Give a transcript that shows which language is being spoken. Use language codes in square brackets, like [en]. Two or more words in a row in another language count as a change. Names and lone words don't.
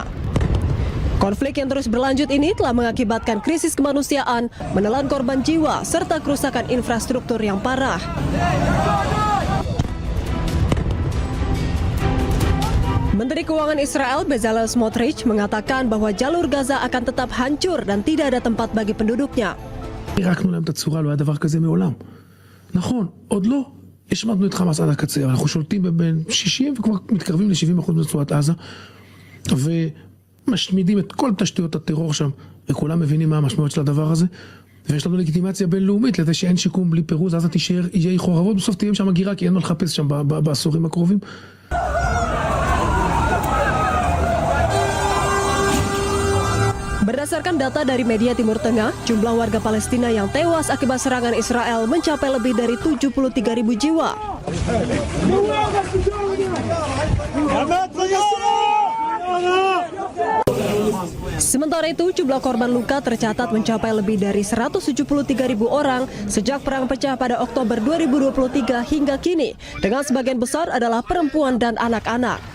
[id] Konflik yang terus berlanjut ini telah mengakibatkan krisis kemanusiaan, menelan korban jiwa, serta kerusakan infrastruktur yang parah. Menteri Keuangan Israel Bezalel Smotrich mengatakan bahwa jalur Gaza akan tetap hancur dan tidak ada tempat bagi penduduknya. [he] פירקנו להם את הצורה, לא היה דבר כזה מעולם. נכון, עוד לא השמדנו את חמאס עד הקצה, אבל אנחנו שולטים בין 60 וכבר מתקרבים ל-70% מרצועת עזה, ומשמידים את כל תשתיות הטרור שם, וכולם מבינים מה המשמעות של הדבר הזה, ויש לנו לגיטימציה בינלאומית לזה שאין שיקום בלי פירוז, אז יהיה חורבות, בסוף תהיה שם הגירה, כי אין מה לחפש שם בעשורים הקרובים. [id] Berdasarkan data dari media Timur Tengah, jumlah warga Palestina yang tewas akibat serangan Israel mencapai lebih dari 73.000 jiwa. Sementara itu, jumlah korban luka tercatat mencapai lebih dari 173.000 orang sejak perang pecah pada Oktober 2023 hingga kini, dengan sebagian besar adalah perempuan dan anak-anak.